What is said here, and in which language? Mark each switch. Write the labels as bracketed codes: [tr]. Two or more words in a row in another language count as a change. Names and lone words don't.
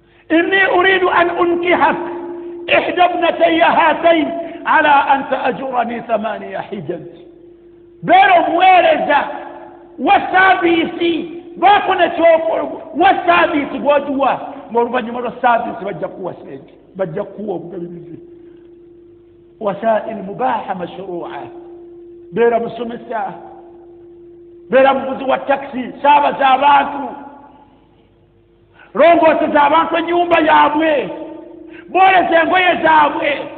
[ar] إني أريد أن أنكحك إحدى ابنتي هاتين على أن تأجرني ثمانية حجج. [lg] Beera omuweereza wa saaviisi, baako ne ky'okola, wa saaviisi gw'ogiwa, ng'oluvannyuma lwa saaviisi bajja kuwa sente, bajja kuwa obugabirizi. [ar] وسائل مباحة مشروعة. [lg] Beera musomesa, beera muvuzi wa takisi, saabaza abantu, longooseza abantu ennyumba yaabwe, booleza engoye zaabwe.